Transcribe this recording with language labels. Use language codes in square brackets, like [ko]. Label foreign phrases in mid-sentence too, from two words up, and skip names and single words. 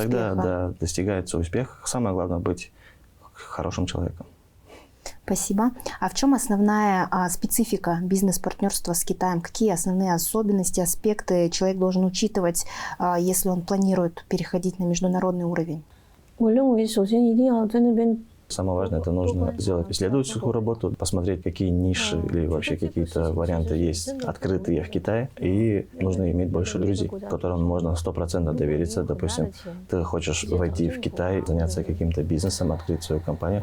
[ru] И тогда, да, достигается успех. Самое главное быть хорошим человеком. Спасибо. А в чем основная специфика бизнес-партнерства с Китаем? Какие основные особенности, аспекты человек должен учитывать, если он планирует переходить на международный уровень? [zh] 我认为首先一定要在那边 [ru] Самое важное, это нужно сделать исследовательскую работу, посмотреть, какие ниши или вообще какие-то варианты есть открытые в Китае. И нужно иметь больше друзей, которым можно 100% довериться. Допустим, ты хочешь войти в Китай, заняться каким-то бизнесом, открыть свою компанию.